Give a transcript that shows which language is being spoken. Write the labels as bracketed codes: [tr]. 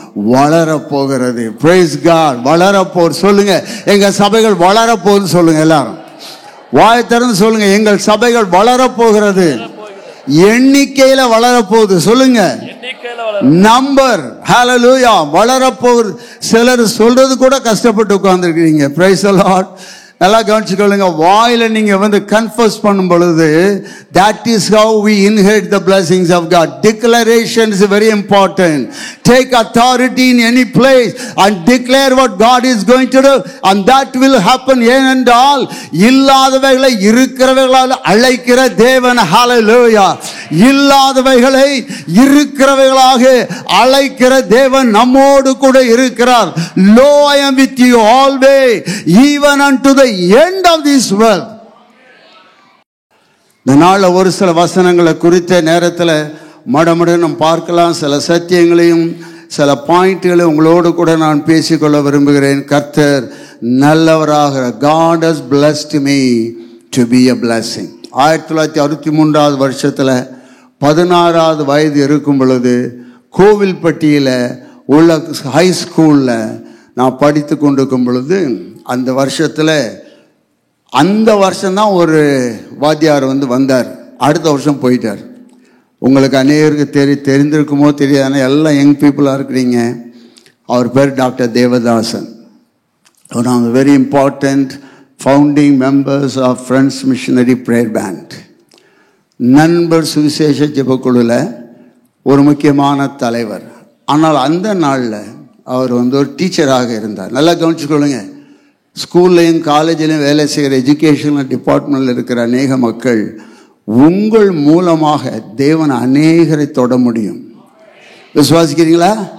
[ta] வளர போகிறது. Price God. வளர போர். சொல்லுங்க, எங்க சபைகள் வளர போகுது. சொல்லுங்க எல்லாரும், வாய் திறந்து சொல்லுங்க, எங்கள் சபைகள் வளர போகிறது. எண்ணிக்கையில வளரப்போகுது. சொல்லுங்க, நம்பர். ஹல்லேலூயா. வளரப்போகுது. சிலர் சொல்றது கூட கஷ்டப்பட்டு உட்கார்ந்துருக்கீங்க. Praise the Lord. நல்லா கவனிச்சுக்கொள்ளுங்க. வாயில நீங்க கன்ஃபஸ் பண்ணும் பொழுது, [en] that is how we inherit the blessings of God. Declaration is very important. Take authority in any place and declare what God is going to do, and that will happen. [ta] ஏனென்றால் இல்லாதவைகளை இருக்கிறவைகளால் அழைக்கிற தேவன். ஹல்லேலூயா. இல்லாதவைகளை இருக்கிறவைகளாக அழைக்கிற தேவன் நம்மோடு கூட இருக்கிறார். [en] Lo, I am with you always, even unto the end of this world. [ta] இந்த நாள்ல ஒரு சில வசனங்களை குறித்த நேரத்தில் மடமடன்னு பார்க்கலாம். சில சத்தியங்களையும் சில பாயிண்ட்களையும் உங்களோடு கூட நான் பேசிக்கொள்ள விரும்புகிறேன். கர்த்தர் நல்லவராக. [en] God has blessed me to be a blessing. [ta] 1963 வருஷத்தில் 16வது வயது இருக்கும் பொழுது கோவில்பட்டியில் உள்ள ஹை ஸ்கூலில் நான் படித்து கொண்டிருக்கும் பொழுது, அந்த வருஷத்தில் அந்த வருஷம்தான் ஒரு வாத்தியார் வந்தார். அடுத்த வருஷம் போயிட்டார். உங்களுக்கு அநேகருக்கு தெரிந்திருக்குமோ தெரியாது, எல்லாம் யங் பீப்புளாக இருக்கிறீங்க. அவர் பேர் doctor Devadasan. [en] one of the very important founding members of Friends Missionary Prayer Band. [ta] நண்பர் சுவிசேஷ ஜெபக்குழுவில் ஒரு முக்கியமான தலைவர். ஆனால் அந்த நாளில் அவர் ஒரு டீச்சராக இருந்தார். நல்லா கவனிச்சுக்கொள்ளுங்க. ஸ்கூல்லையும் காலேஜிலையும் வேலை செய்கிற எஜுகேஷனல் டிபார்ட்மெண்ட்டில் இருக்கிற அநேக மக்கள், உங்கள் மூலமாக தேவன் அநேகரை தொட முடியும். விசுவாசிக்கிறீங்களா?